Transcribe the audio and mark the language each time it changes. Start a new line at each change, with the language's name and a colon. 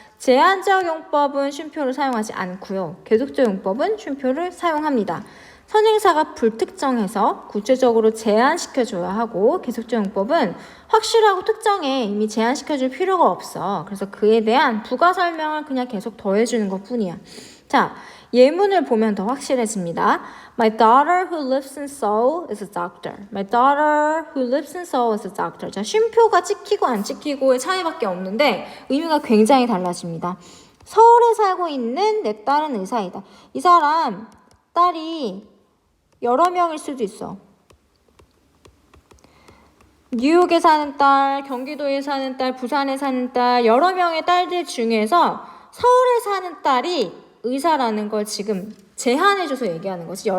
Korean: 제한적 용법은 쉼표를 사용하지 않고요. 계속적 용법은 쉼표를 사용합니다. 선행사가 불특정해서 구체적으로 제한시켜줘야 하고 계속적 용법은 확실하고 특정해 이미 제한시켜줄 필요가 없어. 그래서 그에 대한 부가 설명을 그냥 계속 더해주는 것 뿐이야. 자, 예문을 보면 더 확실해집니다.
English: My daughter who lives in Seoul is a doctor. My daughter who lives in Seoul is a doctor.
Korean: 자, 쉼표가 찍히고 안 찍히고의 차이밖에 없는데 의미가 굉장히 달라집니다. 서울에 살고 있는 내 딸은 의사이다. 이 사람 딸이 여러 명일 수도 있어. 뉴욕에 사는 딸, 경기도에 사는 딸, 부산에 사는 딸, 여러 명의 딸들 중에서 서울에 사는 딸이 의사라는 걸 지금 제한해줘서 얘기하는 거지.